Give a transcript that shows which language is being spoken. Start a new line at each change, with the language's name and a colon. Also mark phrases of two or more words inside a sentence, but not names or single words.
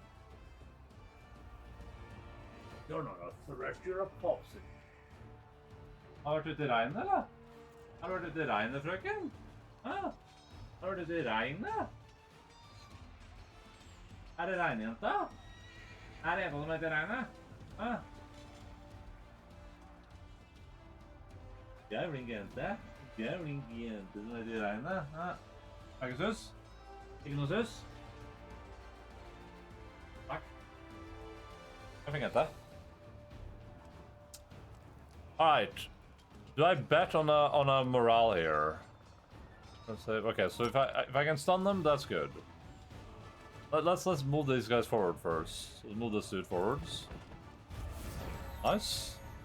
English: You're not a threat, you're a popsicle.
Norwegian: Har du vært ute i regnet, eller? Har du vært ute i regnet, frøken? Hæ? Har du vært ute i regnet? Er det regnjenta? Er det jenta som er ute i regnet? Hæ? Gævling jente som er ute i regnet. Hæ? Er ikke sus? Ikke noe sus? Takk. Jeg fikk jente.
English: Alright. Do I bet on a morale here? Let's say, okay, so if I can stun them, that's good. Let's move these guys forward first. Let's move this dude forwards. Nice.